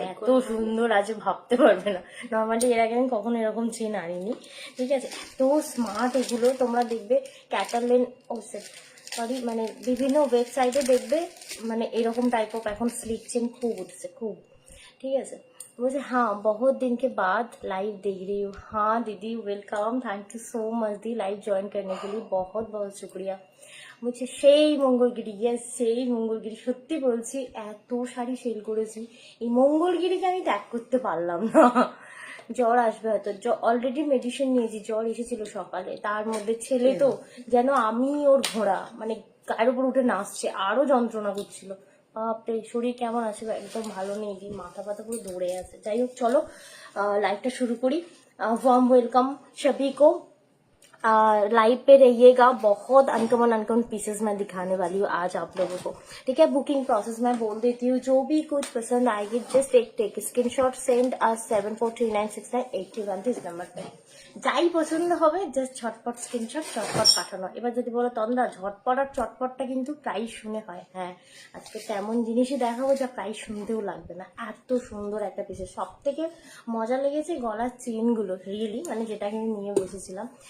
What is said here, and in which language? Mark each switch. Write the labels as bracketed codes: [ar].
[bn] এত সুন্দর আছে ভাবতে পারবে না। নর্মালি এর আগে আমি কখনো এরকম চেন আনিনি, ঠিক আছে। এত স্মার্ট এগুলো, তোমরা দেখবে ক্যাটারলেন, ও সরি, মানে বিভিন্ন ওয়েবসাইটে দেখবে মানে এরকম টাইপ অফ এখন স্লিক চেন খুব উঠছে, খুব, ঠিক আছে। [hi] বলছে हाँ बहुत दिन के बाद लाइव देख रही हूँ। हाँ दीदी welcome, thank you so much the live join करने के लिए, बहुत बहुत शुक्रिया। [bn] বলছে সেই মঙ্গলগিরি, ইয়েস সেই মঙ্গলগিরি। সত্যি বলছি এত শাড়ি সেল করেছি, এই মঙ্গলগিরিকে আমি ত্যাগ করতে পারলাম না। জ্বর আসবে হয়তো, অলরেডি মেডিসিন নিয়েছি, জ্বর এসেছিল সকালে, তার মধ্যে ছেলে তো যেন আমি ওর ঘোড়া, মানে গায়ের উপর উঠে নাচছে, আরো যন্ত্রণা করছিল। বাপরে, শরীর কেমন আছে একদম ভালো নেই, দিয়ে মাথা পাতা পুরো দৌড়ে আছে। যাই হোক চলো লাইভটা শুরু করি। [hi] वार्म वेलकम सभी को। लाइव पे रहिएगा, बहुत अनकॉमन पीसेस मैं दिखाने वाली हूँ आज आप लोगों को। ठीक है, बुकिंग प्रोसेस मैं बोल देती हूँ, जो भी कुछ पसंद आएगी जस्ट टेक स्क्रीनशॉट सेंड आज 74396981 इस नंबर पे। [bn] যাই পছন্দ হবে জাস্ট ঝটপট স্ক্রিনশট, চটপট পাঠানো। এবার যদি বলো তন্দ্রা ঝটপট আর চটপটটা কিন্তু প্রায় শুনে হয়, হ্যাঁ আজকে তেমন জিনিসই দেখাবো যা প্রায় শুনতেও লাগবে না, এত সুন্দর একটা পিসের। সব থেকে মজা লেগেছে গলার চেনগুলো, রিয়েলি মানে যেটাকে আমি নিয়ে বসেছিলাম।